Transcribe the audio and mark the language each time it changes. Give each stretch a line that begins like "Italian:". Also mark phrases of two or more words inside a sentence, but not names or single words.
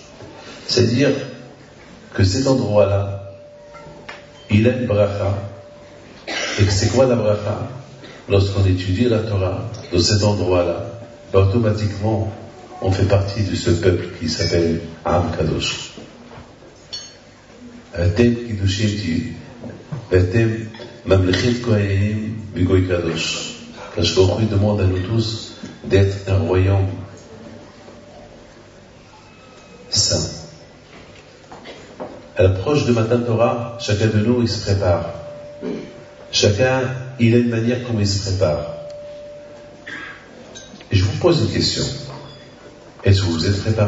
French: C'est-à-dire que cet endroit-là, il a une bracha. Et que c'est quoi la bracha? Lorsqu'on étudie la Torah, dans cet endroit-là, automatiquement, on fait partie de ce peuple qui s'appelle
Hebrew: עם קדוש. אתם קדושים אתם ממלכת כהנים בגוי קדוש. קדוש ברוך הוא
French: demande à nous tous d'être un royaume saint. À l'approche de
Hebrew: מתן תורה,
French: chacun de nous, il se prépare. Chacun, il a une manière comment il se prépare. Et je vous pose une question. Est-ce que vous êtes préparés?